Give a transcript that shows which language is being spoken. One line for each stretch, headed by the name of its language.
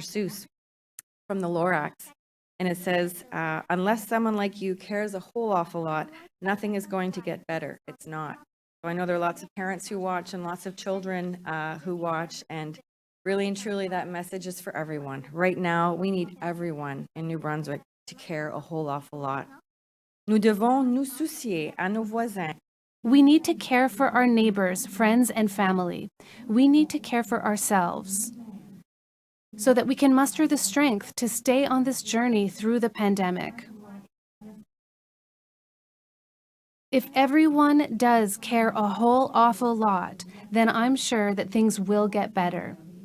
English: Seuss from the Lorax. And it says, unless someone like you cares a whole awful lot, nothing is going to get better. It's not. So I know there are lots of parents who watch and lots of children who watch, and really and truly that message is for everyone. Right now, we need everyone in New Brunswick to care a whole awful lot.
French: Nous devons nous soucier à nos voisins.
English: We need to care for our neighbors, friends, and family. We need to care for ourselves so that we can muster the strength to stay on this journey through the pandemic. If everyone does care a whole awful lot, then I'm sure that things will get better.